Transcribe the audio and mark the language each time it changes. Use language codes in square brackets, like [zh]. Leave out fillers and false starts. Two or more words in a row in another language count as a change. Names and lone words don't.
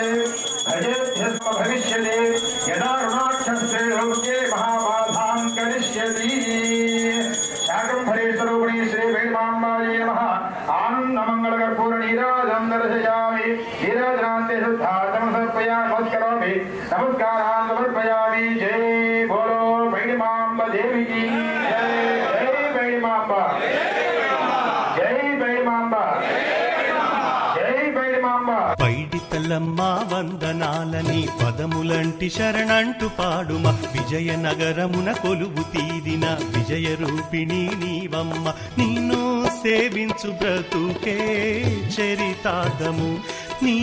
[sa] भजेभ्यस्व भविष्यति यदा ऋणाक्षस्ते लोके महाबाधां करिष्यति शाकम्भरीस्वरूपिणी श्रीभैरवाम्बायै नमः आनन्दमङ्गलकर्पूरनीराजं दर्शयामि नीराजनान्ते शुद्धार्थं समर्पयामि नमस्करोमि नमस्कारान् समर्पयामि [hi] जय बोलो भैरवाम्ब देवी की जय [sa] जय भैरवाम्ब जय भैरवाम्ब [te] పైడితల్లమ్మ వందనాలని పదములంటి శరణంటు పాడుమ విజయనగరమున కొలువు తీరిన విజయ రూపిణి నీవమ్మ నిన్ను సేవించు బ్రతుకే చరితార్థము నీ